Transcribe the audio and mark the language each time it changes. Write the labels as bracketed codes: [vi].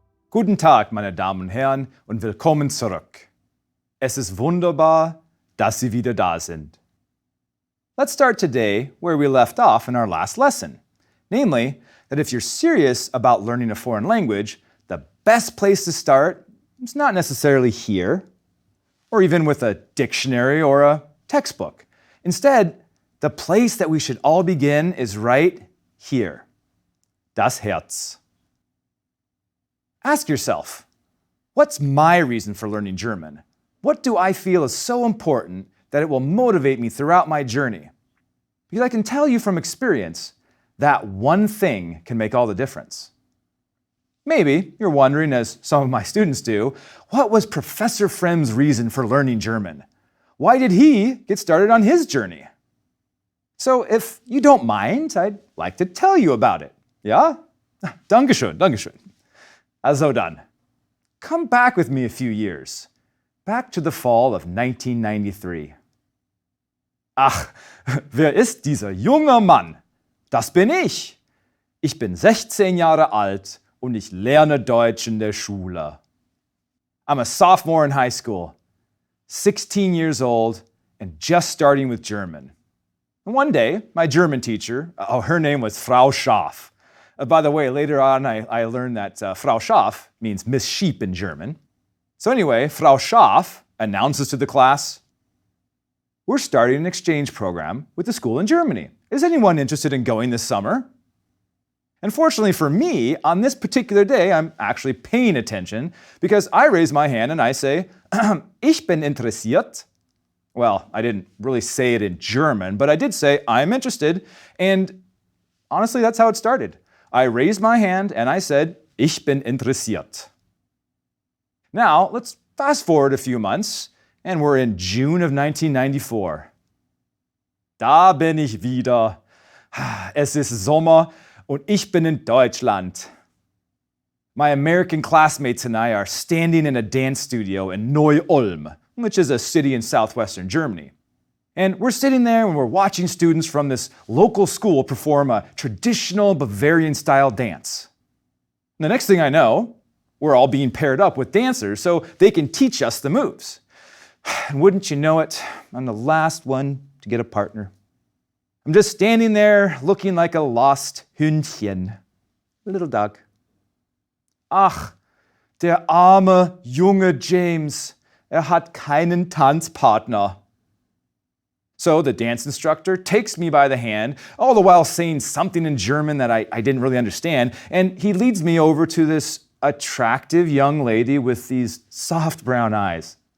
[de] Guten Tag, meine Damen und Herren, und willkommen zurück. Es ist wunderbar, dass Sie wieder da sind. [en] Let's start today where we left off in our last lesson. Namely, that if you're serious about learning a foreign language, the best place to start is not necessarily here, or even with a dictionary or a textbook. Instead, the place that we should all begin is right here. [de] Das Herz. [en] Ask yourself, what's my reason for learning German? What do I feel is so important that it will motivate me throughout my journey? Because I can tell you from experience, that one thing can make all the difference. Maybe you're wondering, as some of my students do, what was Professor Frem's reason for learning German? Why did he get started on his journey? So if you don't mind, I'd like to tell you about it. [de] Ja? Dankeschön, Dankeschön. Also dann, [en] come back with me a few years, back to the fall of 1993. [de] Ach, wer ist dieser junge Mann? Das bin ich. Ich bin 16 Jahre alt und ich lerne Deutsch in der Schule. [en] I'm a sophomore in high school, 16 years old, and just starting with German. And one day, my German teacher, her name was Frau Schaaf. By the way, later on I learned that Frau Schaaf means Miss Sheep in German. So anyway, Frau Schaaf announces to the class, we're starting an exchange program with a school in Germany. Is anyone interested in going this summer? And fortunately for me, on this particular day, I'm actually paying attention because I raise my hand and I say, [de] Ich bin interessiert. [en] Well, I didn't really say it in German, but I did say, I'm interested. And honestly, that's how it started. I raised my hand and I said, [de] Ich bin interessiert. [en] Now, let's fast forward a few months and we're in June of 1994. [de] Da bin ich wieder. Es ist Sommer und ich bin in Deutschland. [en] My American classmates and I are standing in a dance studio in Neu-Ulm, which is a city in southwestern Germany. And we're sitting there and we're watching students from this local school perform a traditional Bavarian-style dance. And the next thing I know, we're all being paired up with dancers so they can teach us the moves. And wouldn't you know it, I'm the last one to get a partner. I'm just standing there looking like a lost Hündchen, a little dog. [de] Ach, der arme, junge James, hat keinen Tanzpartner. [en] So the dance instructor takes me by the hand, all the while saying something in German that I didn't really understand, and he leads me over to this attractive young lady with these soft brown eyes.